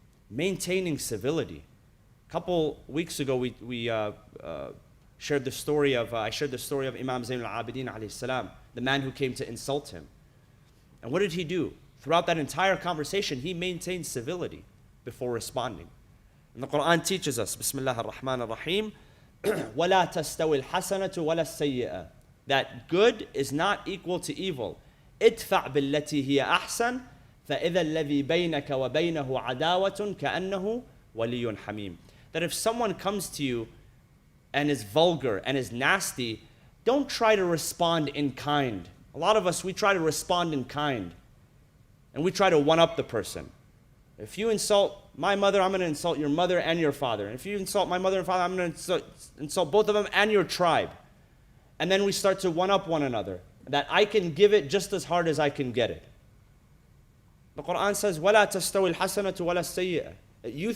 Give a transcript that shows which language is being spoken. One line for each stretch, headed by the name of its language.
English: Maintaining civility. A couple weeks ago, I shared the story of Imam Zayn al-Abidin alayhi salam, the man who came to insult him. And what did he do? Throughout that entire conversation, he maintained civility before responding. And the Quran teaches us,
Arabic: Bismillah ar-Rahman ar-Rahim, وَلَا تَسْتَوِ الْحَسَنَةُ وَلَا السَّيِّئَةُ.
English: That good is not equal to evil.
Arabic: ادفع بالتي هي أحسن فإذا الذي بينك وبينه عداوة كأنه ولي حميم.
English: That if someone comes to you and is vulgar and is nasty, don't try to respond in kind. A lot of us, we try to respond in kind. And we try to one-up the person. If you insult my mother, I'm going to insult your mother and your father. And if you insult my mother and father, I'm going to insult both of them and your tribe. And then we start to one-up one another. That I can give it just as hard as I can get it. The Quran says,
Arabic: وَلَا تَسْتَوِ الْحَسَنَةُ وَلَا السَّيِّئَةُ.